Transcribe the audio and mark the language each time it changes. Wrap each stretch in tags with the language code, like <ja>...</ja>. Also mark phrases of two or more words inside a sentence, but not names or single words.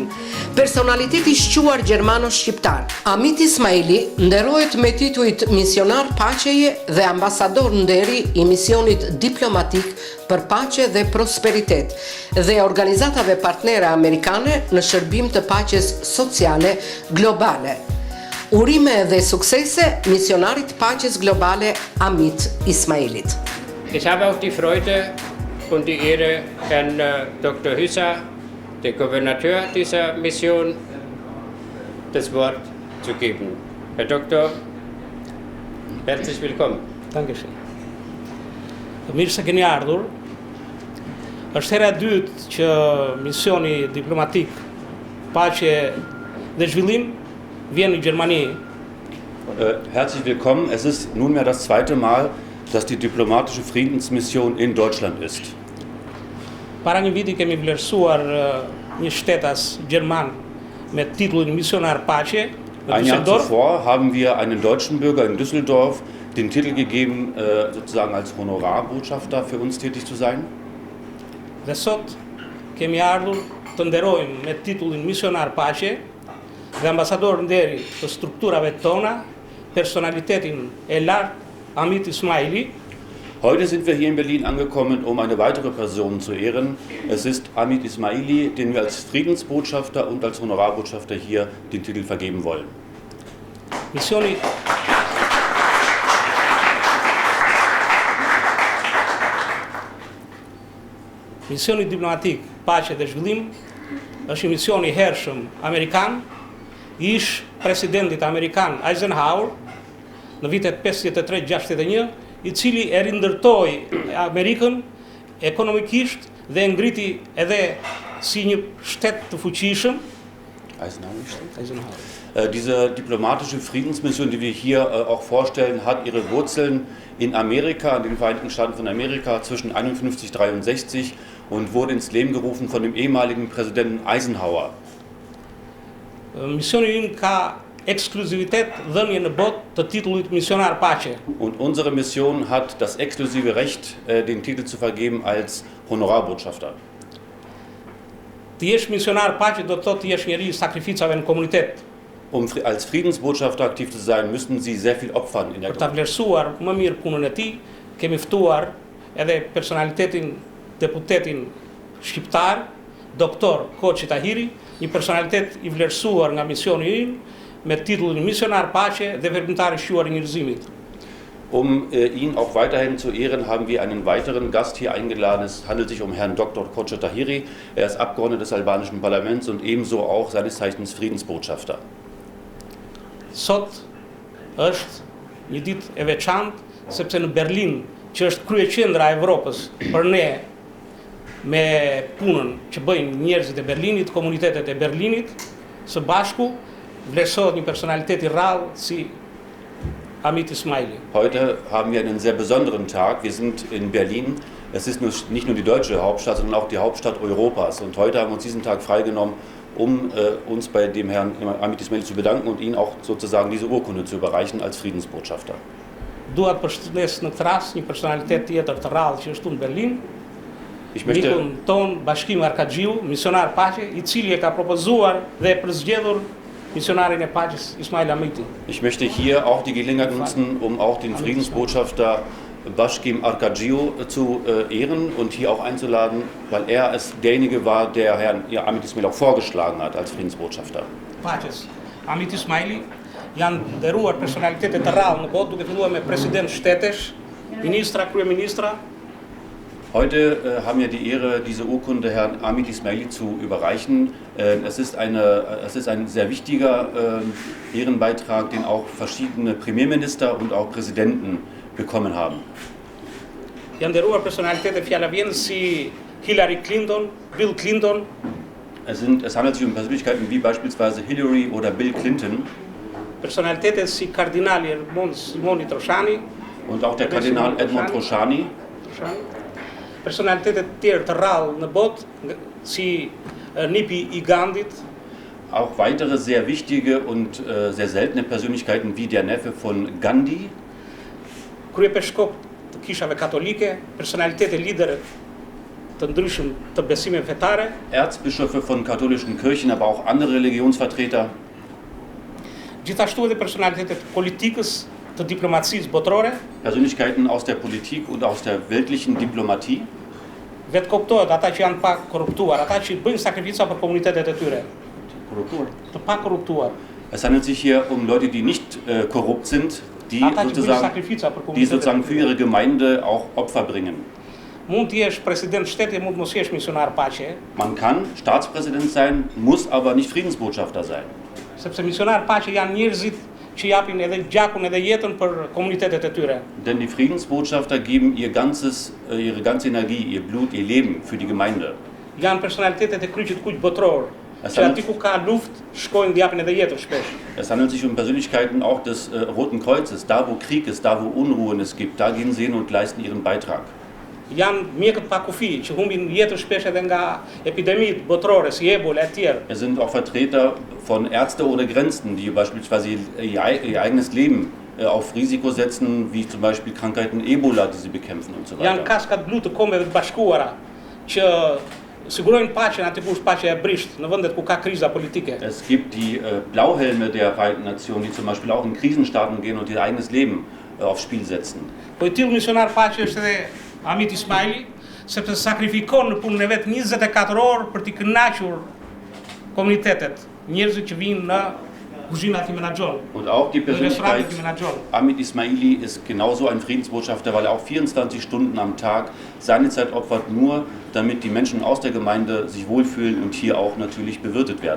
<sq>Personaliteti shquar gjermano-shqiptar, Amit Ismailji nderohet me titujt misionar paqeje dhe ambasador nderi i misionit diplomatik për paqe dhe prosperitet dhe organizatave partnere amerikane në shërbim të paqes sociale globale. Urime dhe suksese misionarit paqes globale Amit Ismailjit.</sq> <de>Ich habe auch die Freude und die Ehre, Herrn Dr. Hysa, den Gouvernateur dieser Mission, das Wort zu geben. Herr Doktor, herzlich willkommen. Dankeschön.</de> <sq>Mirë se keni ardhur. Është hera e dytë që misioni diplomatik paqe dhe zhvillim vjen në Gjermani.</sq> <de>Herzlich willkommen. Es ist nunmehr das zweite Mal, dass die diplomatische Friedensmission in Deutschland ist.</de> <sq>Para një viti kemi vlerësuar një shtetas gjerman me titullin misionar paqe në</sq> <de>Ein Jahr Düsseldorf. zuvor haben wir einen deutschen Bürger in Düsseldorf den Titel gegeben, sozusagen als Honorarbotschafter für uns tätig zu sein.</de> <sq>Dhe sot kemi ardhur të nderojmë me titullin misionar paqe dhe ambasador nderi të strukturave tona personalitetin e lartë Amit Ismailji.</sq> <de>Heute sind wir hier in Berlin angekommen, um eine weitere Person zu ehren. Es ist Amit Ismailji, den wir als Friedensbotschafter und als Honorarbotschafter hier den Titel vergeben wollen.</de> <sq>Misioni diplomatik paqe dhe zhvillim është një mision i hershëm amerikan, ish presidentit amerikan Eisenhower në vitet 53-61, i cili e rindërtoi Amerikën ekonomikisht dhe e ngriti edhe si një shtet të fuqishëm.</sq> <de>Diese diplomatische Friedensmission, die wir hier auch vorstellen, hat ihre Wurzeln in Amerika, in den Vereinigten Staaten von Amerika zwischen 51 und 63 und wurde ins Leben gerufen von dem ehemaligen Präsidenten Eisenhower.</de> <sq>Misioni ynë ka ekskluzivitet dhënje në botë të titullit misionar paqe.</sq> <de>Und unsere Mission hat das exklusive Recht, den Titel zu vergeben als Honorarbotschafter.</de> <sq>Të jesh misionar paqe do të thotë të jesh njeri i sakrificave në komunitet.</sq> <de>Als Friedensbotschafter aktiv zu sein, müssen Sie sehr viel opfern in der</de> <sq>Për ta vlerësuar më mirë punën e tij, kemi ftuar edhe personalitetin deputetin shqiptar, doktor Koçi Tahiri, një personalitet i vlerësuar nga misioni ynë me titullin misionar paqe dhe veprimtar i shquar i njerëzimit.</sq> <de>Ihn auch weiterhin zu ehren, haben wir einen weiteren Gast hier eingeladen. Es handelt sich um Herrn Dr. Koçi Tahiri. Er ist Abgeordneter des albanischen Parlaments und ebenso auch seines Zeichens Friedensbotschafter.</de> <sq>Sot është një ditë e veçantë sepse në Berlin, që është kryeqendra e Evropës për ne me punën që bëjnë njerëzit e Berlinit, komunitetet e Berlinit, së bashku vlerësohet një personalitet i rrallë si Amit Ismailji.</sq> <de>Heute haben wir einen sehr besonderen Tag. Wir sind in Berlin. Es ist nicht nur die deutsche Hauptstadt, sondern auch die Hauptstadt Europas. Und heute haben wir uns diesen Tag freigenommen, um uns bei dem Herrn Amit Ismailji zu bedanken und ihn auch sozusagen diese Urkunde zu überreichen als Friedensbotschafter.</de> <sq>Dua të përshëndes në tras një personalitet tjetër të rrallë që është në Berlin, mikun ton Bashkim Arkaxhiu, misionar paqe, I cili e ka propozuar dhe përzgjedhur misionarin e paqes Ismail Amiti.</sq> <de>Ich möchte hier auch die Gelegenheit nutzen, um auch den Friedensbotschafter Bashkim Arkaxhiu zu ehren und hier auch einzuladen, weil er derjenige war, der Herrn Amit Ismailji auch vorgeschlagen hat als Friedensbotschafter.</de> <sq>Paqes. Amit Ismailji janë nderuar personalitetet të rrallë në botë, duke filluar me president shtetesh, ministra, kryeministra.</sq> <de>Heute haben wir die Ehre, diese Urkunde Herrn Amit Ismailji zu überreichen. Es ist ein sehr wichtiger Ehrenbeitrag, den auch verschiedene Premierminister und auch Präsidenten bekommen haben.</de> <sq>Janë nderuar personalitete fjallavjen si Hillary Clinton, Bill Clinton.</sq> <de>Es handelt sich um Persönlichkeiten wie beispielsweise Hillary oder Bill Clinton.</de> <sq>Personalitetet si kardinali Simoni Troshani.</sq> <de>Und auch der Kardinal Edmond Troshani.</de> <sq>Personalitetet tjerë të rrallë në botë, si nipi I Gandhit.</sq> <de>Auch weitere sehr wichtige und sehr seltene Persönlichkeiten wie der Neffe von Gandhi.</de> <sq>Kryepeshkop të kishave katolike, personalitete lider të ndryshëm të besimeve fetare.</sq> <de>Erzbischöfe von katholischen Kirchen, aber auch andere Religionsvertreter.</de> <sq>Gjithashtu edhe personalitetet politikës, të diplomacisë botërore.</sq> <de>Persönlichkeiten aus der Politik und aus der weltlichen Diplomatie.</de> <sq>Vetë kuptohet ata që janë pa korruptuar, ata që bëjnë sakrifica për komunitetet e tyre. Të pa korruptuar.</sq> <de>Es handelt sich hier um Leute, die nicht korrupt sind, die sozusagen für ihre Gemeinde auch Opfer bringen.</de> <sq>Mund të jesh president shteti, mund mos jesh misionar paqe.</sq> <de>Man kann Staatspräsident sein, muss aber nicht Friedensbotschafter sein.</de> <sq>Sepse misionar paqe janë njerëzit që japin edhe gjakun edhe jetën për komunitetet e tyre.</sq> <de>Denn die Friedensbotschafter geben ihre ganze Energie, ihr Blut, ihr Leben für die Gemeinde.</de> <sq>Janë personalitetet e kryqit kuq botror, që aty ku ka luftë, shkojnë dhe japin edhe jetën shpesh.</sq> <de>Es handelt sich um Persönlichkeiten auch des Roten Kreuzes, da wo Krieg ist, da wo Unruhen es gibt, da gehen sie hin und leisten ihren Beitrag.</de> <sq>Janë mjekët pa kufi që humbin jetën shpesh edhe nga epidemitë botrore si Ebola e tjerë.</sq> <de>Es sind auch Vertreter von Ärzte ohne Grenzen, die beispielsweise ihr eigenes Leben auf Risiko setzen, wie zum Beispiel Krankheiten Ebola, die sie bekämpfen und so weiter.</de> <sq>Janë kaskat blu të kombeve të bashkuara që sigurojnë paqen aty ku është paqja e brisht në vendet ku ka kriza politike.</sq> <de>Es gibt die Blauhelme der Vereinten Nationen, die zum Beispiel auch in Krisenstaaten gehen und ihr eigenes Leben aufs Spiel setzen.</de> <sq>Po I tillë misionar paqe është edhe Amit Ismailji, sepse sakrifikon në punën e vet 24 orë për t'i kënaqur komunitetet, njerëzit që vinë në kuzhinat I menaxhon.</sq> <de>Und auch die Persönlichkeit Amit Ismailji ist genauso ein Friedensbotschafter, weil er auch 24 Stunden am Tag seine Zeit opfert, nur damit die Menschen aus der Gemeinde sich wohlfühlen und hier auch natürlich bewirtet werden.</de>